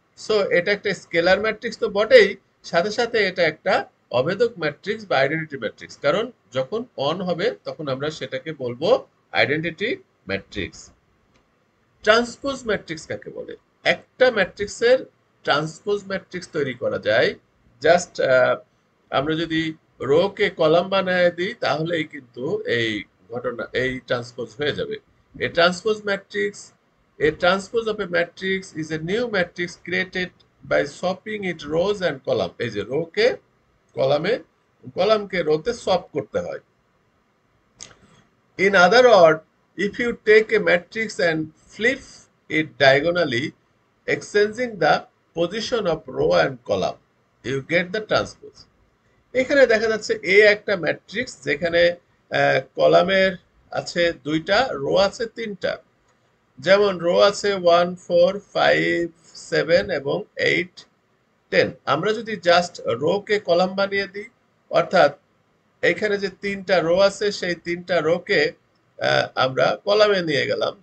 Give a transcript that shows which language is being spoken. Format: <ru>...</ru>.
<bn>So এটা একটা scalar matrix তো বটেই, সাথে সাথে এটা একটা অভেদক ম্যাট্রিক্স বা আইডেন্টিটি ম্যাট্রিক্স, কারণ যখন অন হবে তখন আমরা সেটাকে বলবো আইডেন্টিটি ম্যাট্রিক্স। ট্রান্সপোজ ম্যাট্রিক্স কাকে বলে? একটা ম্যাট্রিক্সের ট্রান্সপোজ ম্যাট্রিক্স তৈরি করা যায় জাস্ট আমরা যদি রো কে কলাম বানায় দিই তাহলেই কিন্তু এই ঘটনা, এই ট্রান্সপোজ হয়ে যাবে।</bn> <en>A transpose matrix, a transpose of a matrix is a new matrix created by swapping its rows and column.</en> <bn>এই যে রো কে কলামে, কলামকে রোতে সোয়াপ করতে হয়।</bn> <en>In other words, if you take a matrix and flip it diagonally, exchanging the position of row and column, you get the transpose.</en> <bn>এখানে দেখা যাচ্ছে এ একটা matrix যেখানে কলামের আছে দুইটা, রো আছে তিনটা। যেমন রো আছে 1 4 5 7 এবং 8 10। আমরা যদি জাস্ট রো কে কলাম বানিয়ে দিই, অর্থাৎ এখানে যে তিনটা রো আছে সেই তিনটা রো কে আমরা কলামে নিয়ে গেলাম।</bn>